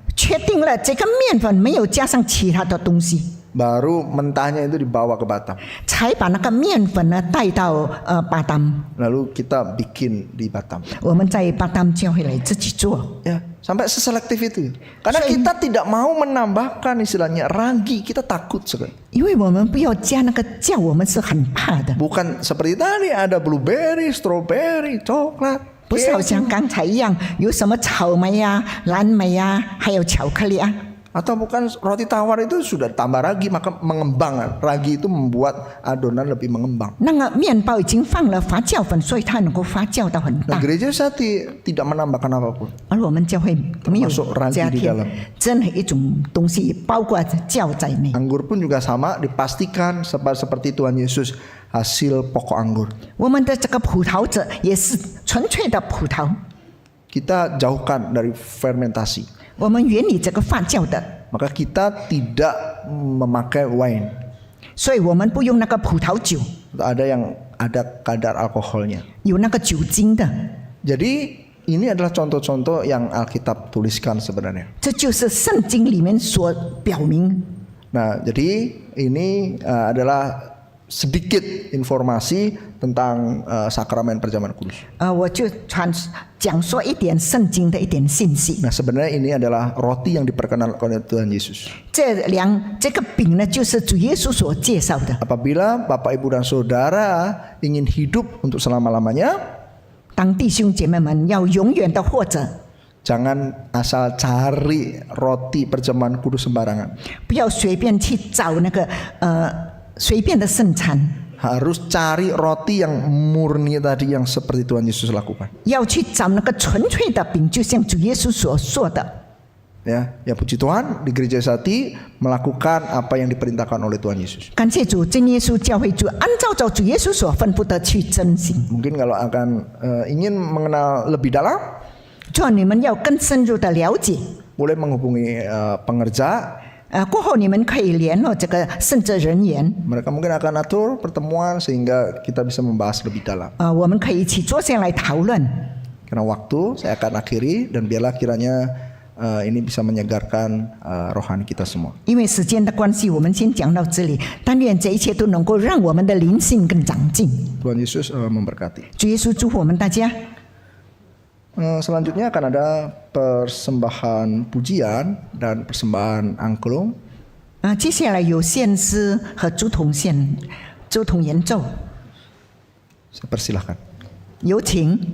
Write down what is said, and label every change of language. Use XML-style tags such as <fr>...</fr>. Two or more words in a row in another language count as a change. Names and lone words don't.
<zh>确定了这个面粉没有加上其他的东西，</zh> <id>Baru mentahnya itu dibawa ke Batam.</id> <zh>才把那个面粉呢带到巴丹。</zh> <id>Lalu kita bikin di Batam.</id> <zh>我们在巴丹教会来自己做，</zh> <id>Ya, sampai seselektif itu. Karena kita tidak mau menambahkan istilahnya ragi, kita takut sekali.</id> <zh>因为我们不要加那个酵，我们是很怕的。</zh> <id>Bukan seperti tadi ada blueberry, strawberry, coklat.</id> <zh>不是好像刚才一样，有什么草莓呀、蓝莓呀，还有巧克力啊。</zh> <id>Atau bukan roti tawar itu sudah tambah ragi maka mengembang. Ragi itu membuat adonan lebih mengembang.</id> <zh>那个面包已经放了发酵粉，所以它能够发酵到很</zh> <id>Nah,</id> <zh>大。</zh> <id>gereja saya tidak menambahkan apapun.</id> <zh>而我们教会没有</zh> <id>Termasuk ragi</id> <zh>加</zh> <id>di</id> <zh>添</zh> <id>dalam</id> <zh>任何一种东西，包括酵在内。</zh> <id>Anggur pun juga sama, dipastikan seperti Tuhan Yesus hasil pokok anggur.</id> <zh>我们的这个葡萄籽也是纯粹的葡萄，</zh> <id>Kita jauhkan dari fermentasi.</id> <zh>我们远离这个发酵的，</zh> <id>Maka kita tidak memakai wine.</id> <zh>所以我们不用那个葡萄酒，</zh> <id>Ada yang ada kadar alkoholnya.</id> <zh>有那个酒精的。</zh> <id>Jadi ini adalah contoh-contoh yang Alkitab tuliskan sebenarnya.</id> <zh>这就是圣经里面所表明。</zh> <id>Nah, jadi ini adalah sedikit informasi tentang sakramen perjamuan kudus.</id> <zh>我就讲说一点圣经的一点信息。</zh> <id>Nah, sebenarnya ini adalah roti yang diperkenalkan oleh Tuhan Yesus.</id> <zh>这个饼呢，就是主耶稣所介绍的。</zh> <id>Apabila Bapak, Ibu, dan Saudara ingin hidup untuk selama-lamanya,</id> <zh>当弟兄姐妹们要永远的活着，</zh> <id>Jangan asal cari roti perjamuan kudus sembarangan.</id> <zh>不要随便去找那个随便的圣餐，</zh> <id>Harus cari roti yang murni tadi yang seperti Tuhan Yesus lakukan.</id> <zh>要去找那个纯粹的饼，就像主耶稣所说的。</zh> <id>Ya puji Tuhan di Gereja Sati melakukan apa yang diperintahkan oleh Tuhan Yesus.</id> <zh>感谢主，真耶稣教会主按照着主耶稣所吩咐的去遵行。</zh> <id>Mungkin kalau akan ingin mengenal lebih dalam,</id> <zh>主啊，你们要更深入的了解。</zh> <id>boleh menghubungi pengerja.</id> <zh>过后你们可以联络这个圣职人员。</zh> <id>Mereka mungkin akan atur pertemuan sehingga kita bisa membahas lebih dalam.</id> <zh>我们可以一起坐下来讨论。</zh> <id>Karena waktu saya akan akhiri dan biarlah kiranya ini bisa menyegarkan rohani kita semua.</id> <zh>因为时间的关系，我们先讲到这里。但愿这一切都能够让我们的灵性更长进。</zh> <id>Tuhan Yesus memberkati.</id> <zh>主耶稣祝福我们大家。</zh> <id>Selanjutnya akan ada persembahan pujian dan persembahan angklung.</id> <zh>接下来有献诗和竹筒演奏，</zh> <id>Saya persilahkan.</id> <zh>有请。</zh>